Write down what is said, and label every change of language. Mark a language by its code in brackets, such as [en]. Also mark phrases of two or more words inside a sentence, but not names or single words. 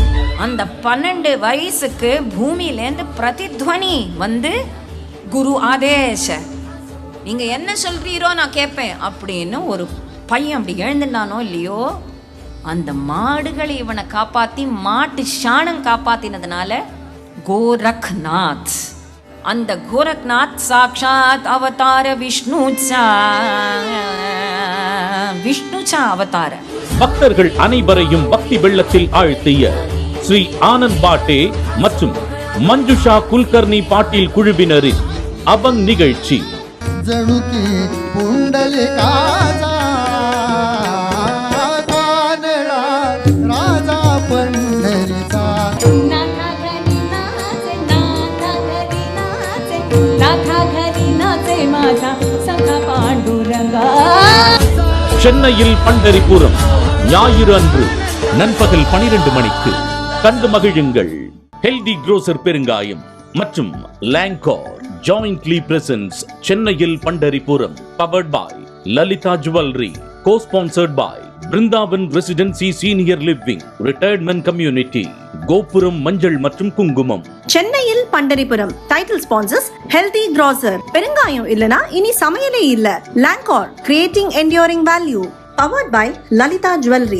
[ta] அந்த 12 வயசுக்கு பூமியிலேருந்து பிரதித்வனி வந்து குரு ஆதேஷ நீங்க என்ன சொல்றீரோ நான் கேட்பேன் அப்படின்னு ஒரு பையன் அப்படி எழுந்துட்டானோ இல்லையோ, அந்த மாடுகளை இவனை காப்பாத்தி மாட்டு சாணம் காப்பாத்தினதுனால கோரக்நாத், அந்த கோரக்நாத் சாக்ஷாத் [mr] अवतार विष्णूचा अवतार. [ta] பக்தர்கள் அனைவரையும் பக்தி வெள்ளத்தில் ஆழ்த்திய ஸ்ரீ ஆனந்த் பாட்டே மற்றும் மஞ்சுஷா குல்கர்னி பாட்டீல் குழுவினரின் அபங் நிகழ்ச்சி. [mr] जणुकी पुंडलिकाचा कानडा राजा पंढरीचा नाथा घरी नाचे माझा सखा पांडुरंगा. [ta] சென்னையில் பண்டரிபுரம் ஞாயிறு அன்று நண்பகல் 12 மணிக்கு கண்டு மகிழுங்கள். ஹெல்தி குரோசர் பெருங்காயம் மற்றும் லாங்கோர் ஜாயிண்ட்லி பிரசன்ஸ் சென்னையில் பண்டரிபுரம் [en] powered by [ta] லலிதா ஜுவல்லரி [en] co-sponsored by [ta] பிருந்தாவன் ரெசிடென்சி [en] senior living retirement community [ta] கோபுரம் மஞ்சள் மற்றும் குங்குமம். சென்னையில் பண்டரிபுரம் [en] title sponsors [ta] ஹெல்தி கிராசர் பெருங்காயம் இல்லனா இனி சமையலே இல்ல. [en] லாங்கோர் creating enduring value powered by லலிதா ஜுவல்லரி.